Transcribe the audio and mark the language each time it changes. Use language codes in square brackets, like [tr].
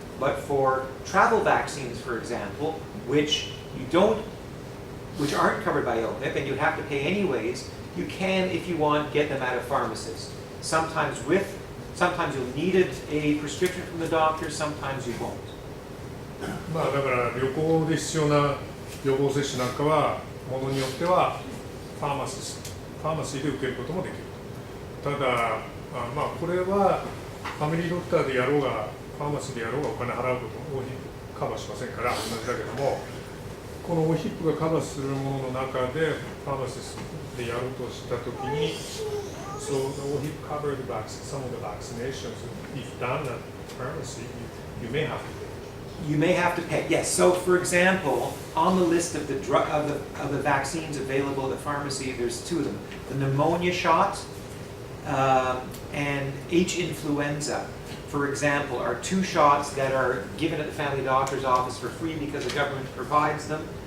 [en] But for travel vaccines, for example, which aren't covered by OHIP and you have to pay anyways, you can, if you want, get them at a pharmacist. Sometimes you'll need a prescription from the doctor, sometimes you won't. [ja] まあだから旅行で必要な予防接種なんかはものによってはファーマシーで受けることもできる。ただまあこれはファミリードクターでやろうがファーマシーでやろうがお金払うこともカバーしませんから同じだけども、このOHIPがカバーするものの中でファーマシストでやろうとしたときに、 [en] So the OHIP covered some of the vaccinations. If done at pharmacy, You may have to You may have to pay. Yes. So, for example, on the list of the vaccines available at the pharmacy, there's two of them: the pneumonia shot and H influenza. For example, are two shots that are given at the family doctor's office for free because the government provides them.